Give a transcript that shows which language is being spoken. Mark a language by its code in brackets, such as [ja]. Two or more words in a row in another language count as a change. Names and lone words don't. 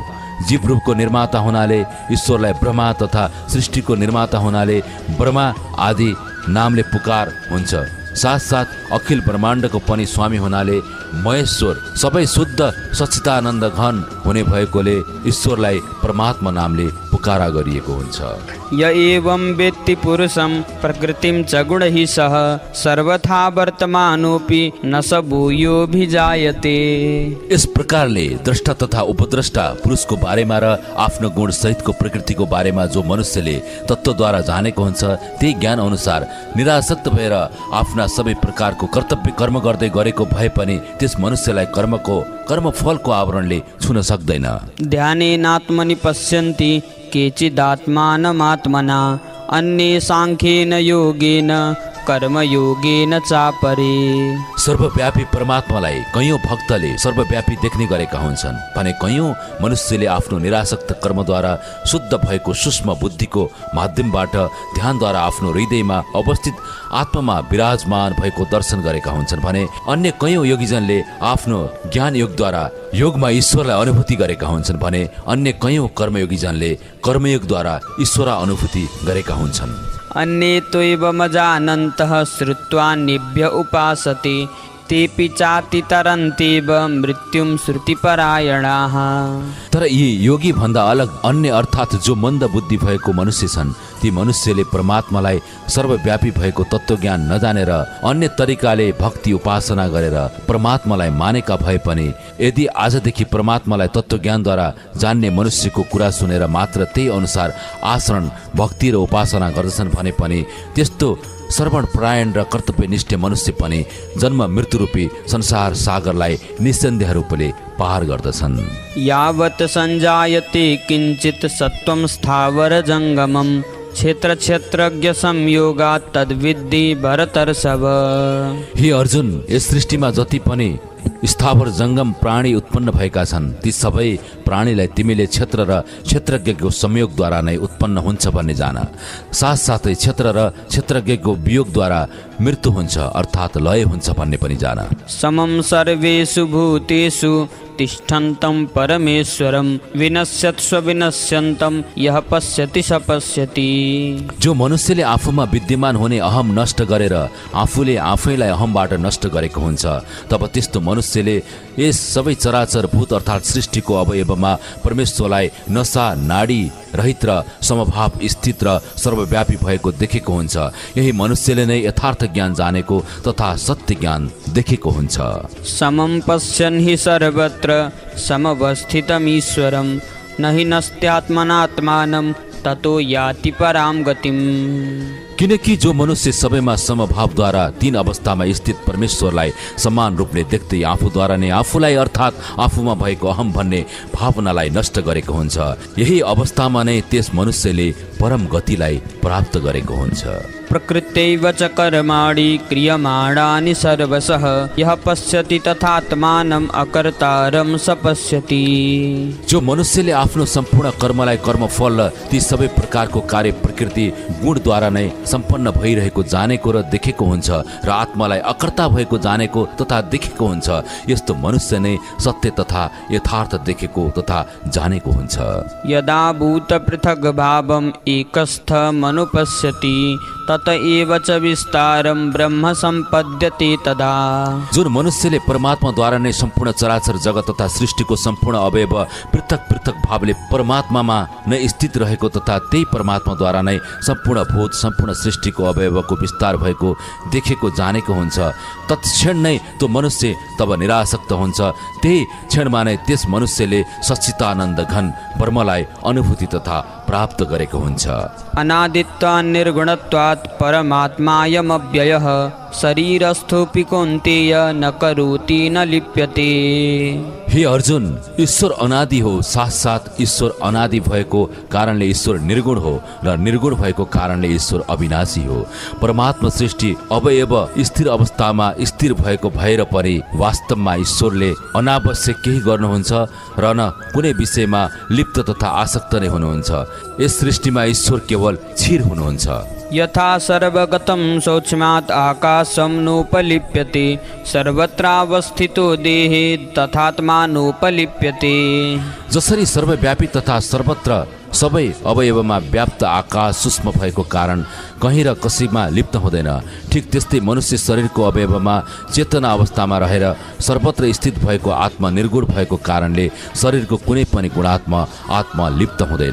[ne] जीव रूपको निर्माता हुनाले ईश्वरलाई ब्रह्मा तथा सृष्टिको निर्माता हुनाले ब्रह्मा आदि नामले पुकार हुन्छ। साथसाथ अखिल ब्रह्माण्डको पनि स्वामी हुनाले महेश्वर सबै शुद्ध सच्चिदानन्द घन हुने भएकोले ईश्वरलाई परमात्मा नामले पुकारा गरिएको हुन्छ। [sa] य एवं वेत्ति पुरुषं प्रकृतिं च गुणैः सह सर्वथा वर्तमानोऽपि न स भूयोऽभिजायते। [ne] यस प्रकारले द्रष्टा तथा उपद्रष्टा पुरुषको बारेमा र आफ्नो गुण सहितको प्रकृतिको बारेमा जो मनुष्यले तत्त्वद्वारा जानेको हुन्छ त्यही ज्ञान अनुसार निरासक्त भएर आफ्ना सबै प्रकारको कर्तव्य कर्म गर्दै गरेको भए पनि त्यस मनुष्यलाई कर्मफलको आवरणले छुन सक्दैन। [sa] ध्यानेनात्मनि पश्यन्ति केचिदात्मानमात्मना अन्ये साङ्ख्येन योगेन कर्मयोगेन चापरे। [ne] सर्वव्यापी परमात्मालाई कयौं भक्तले सर्वव्यापी देख्ने गरेका हुन्छन् भने कयौं मनुष्यले आफ्नो निरासक्त कर्मद्वारा शुद्ध भएको सूक्ष्म बुद्धिको माध्यमबाट ध्यानद्वारा आफ्नो हृदयमा अवस्थित आत्मामा विराजमान भएको दर्शन गरेका हुन्छन् भने अन्य कयौं योगीजनले आफ्नो ज्ञान योगद्वारा योगमा ईश्वरलाई अनुभूति गरेका हुन्छन् भने अन्य कयौं कर्मयोगीजनले कर्मयोगद्वारा ईश्वर अनुभूति गरेका हुन्छन्। [sa] अन्ये त्वेवमजानन्तः श्रुत्वा निभ्य उपासते तेऽपि चातितरन्त्येव मृत्युं श्रुतिपरायणाः। [ne] तर यी योगी भन्दा अलग अन्य अर्थात् जो मन्द बुद्धि भएको मनुष्य छन् ती मनुष्यले परमात्मालाई सर्वव्यापी भएको तत्त्वज्ञान नजानेर अन्य तरिकाले भक्ति उपासना गरेर परमात्मालाई मानेका भए पनि यदि आजदेखि परमात्मालाई तत्त्वज्ञानद्वारा जान्ने मनुष्यको कुरा सुनेर मात्र त्यही अनुसार आचरण भक्ति र उपासना गर्दछन् भने पनि त्यस्तो श्रवण परायण र कर्तव्यनिष्ठ मनुष्य पनि जन्म मृत्युरूपी संसार सागरलाई निस्सन्देह रूपले पार गर्दछन्। [sa] यावत् सञ्जायते किञ्चित् सत्त्वं स्थावर जङ्गमं क्षेत्र क्षेत्रज्ञ संयोगात् तद्विद्धि भरतर्षभ। [ne] हे अर्जुन, यस सृष्टिमा जति पनि स्थावर जङ्गम प्राणी उत्पन्न भएका छन् ती सबै प्राणीलाई तिमीले क्षेत्र र क्षेत्रज्ञको संयोगद्वारा नै उत्पन्न हुन्छ भन्ने जान। साथसाथै क्षेत्र र क्षेत्रज्ञको वियोगद्वारा मृत्यु हुन्छ अर्थात् लय हुन्छ भन्ने पनि जान। [sa] समं सर्वेषु भूतेषु तिष्ठन्तं परमेश्वरं विनश्यत्स्व विनश्यन्तं यः पश्यति स पश्यति। [ne] जो मनुष्यले आफूमा विद्यमान हुने अहम नष्ट गरेर आफूले आफैलाई अहमबाट नष्ट गरेको हुन्छ तब त्यस्तो मनुष्यले यस सबै चराचर भूत अर्थात् सृष्टिको अवयवमा परमेश्वरलाई नसा नाडी रहित र समभाव स्थित र सर्वव्यापी भएको देखेको हुन्छ। यही मनुष्यले नै यथार्थ ज्ञान जानेको तथा सत्य ज्ञान देखेको हुन्छ। [sa] समं पश्यन् हि सर्वत्र समवस्थितमीश्वरं न हि नस्त्यात्मनात्मानं ततो याति परां गतिम्। [ne] किनकि जो मनुष्य सबैमा समभावद्वारा तीन अवस्थामा स्थित परमेश्वरलाई समान रूपले देख्दै आफूद्वारा नै आफूलाई अर्थात् आफूमा भएको अहम भन्ने भावनालाई नष्ट गरेको हुन्छ यही अवस्थामा नै त्यस मनुष्यले परम गतिलाई प्राप्त गरेको हुन्छ। [sa] प्रकृत्यैव च कर्माणि क्रियमाणानि सर्वशः यः पश्यति तथात्मानं अकर्तारं स पश्यति। [ne] जो मनुष्यले आफ्नो सम्पूर्ण कर्मलाई कर्मफल र ती सबै प्रकारको कार्य प्रकृति गुणद्वारा नै सम्पन्न भइरहेको जानेको र देखेको हुन्छ र आत्मालाई अकर्ता भएको जानेको तथा देखेको हुन्छ यस्तो मनुष्य नै सत्य तथा यथार्थ देखेको तथा जानेको हुन्छ। [sa] यदा भूत पृथग् भावम् एकस्थमनुपश्यति तत एव च विस्तारं ब्रह्म सम्पद्यते तदा। [ne] जुन मनुष्यले परमात्माद्वारा नै सम्पूर्ण चराचर जगत तथा सृष्टिको सम्पूर्ण अवयव पृथक पृथक भावले परमात्मामा नै स्थित रहेको तथा त्यही परमात्माद्वारा नै सम्पूर्ण भूत सम्पूर्ण सृष्टिको अवयवको विस्तार भएको देखेको जानेको हुन्छ तत्क्षण नै त्यो मनुष्य तब निरासक्त हुन्छ। त्यही क्षणमा नै त्यस मनुष्यले सच्चिदानन्द घन ब्रह्मलाई अनुभूति तथा प्राप्त गरेको हुन्छ। [sa] अनादित्वात् निर्गुणत्वात् परमात्मायमव्ययः शरीरस्थोऽपि कौन्तेय न करोति न लिप्यते। [ne] हे अर्जुन, ईश्वर अनादि हो साथ ईश्वर अनादि भएको कारणले ईश्वर निर्गुण हो र निर्गुण भएको कारणले ईश्वर अविनाशी हो। परमात्मा सृष्टि अवयव स्थिर अवस्थामा स्थिर भएको भएर पनि वास्तवमा ईश्वरले अनावश्यक केही गर्नुहुन्छ र न कुनै विषयमा लिप्त तथा आसक्त नै हुनुहुन्छ। यस सृष्टिमा ईश्वर केवल क्षीर हुनुहुन्छ। [sa] यथा सर्वगतं सूक्ष्मात् आकाशं नोपलिप्यते सर्वत्रावस्थितो देहे तथात्मा नोपलिप्यते। [ne] जसरी सर्वव्यापी तथा सर्वत्र सबै अवयवमा व्याप्त आकाश सूक्ष्म भएको कारण कहीँ र कसैमा लिप्त हुँदैन, ठिक त्यस्तै मनुष्य शरीरको अवयवमा चेतना अवस्थामा रहेर सर्वत्र स्थित भएको आत्मा निर्गुण भएको कारणले शरीरको कुनै पनि गुणात्मा आत्मा लिप्त हुँदैन।